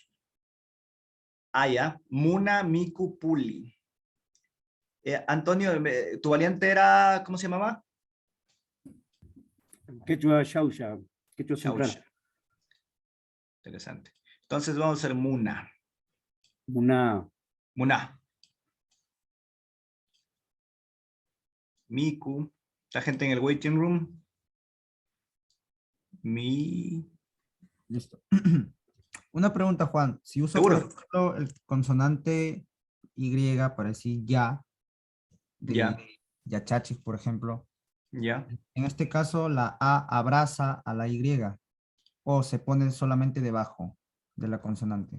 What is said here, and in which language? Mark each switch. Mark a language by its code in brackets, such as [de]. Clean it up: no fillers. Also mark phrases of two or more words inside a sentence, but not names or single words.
[qu] Ah, ya, Muna Miku Puli. [es] Antonio, tu variante era, ¿cómo se llamaba? Quechua Xauxa, Quechua Central. Xauxa. Interesante. Entonces vamos a hacer Muna. Muna. [qu] Muna. Miku. [es] La gente en el [en] waiting room. [es] Listo. Una pregunta, Juan. Si uso, Seguro. por ejemplo, el consonante Y para decir ya, de Ya. Yachachis, por ejemplo, Ya. en este caso la A abraza a la Y o se pone solamente debajo de la consonante.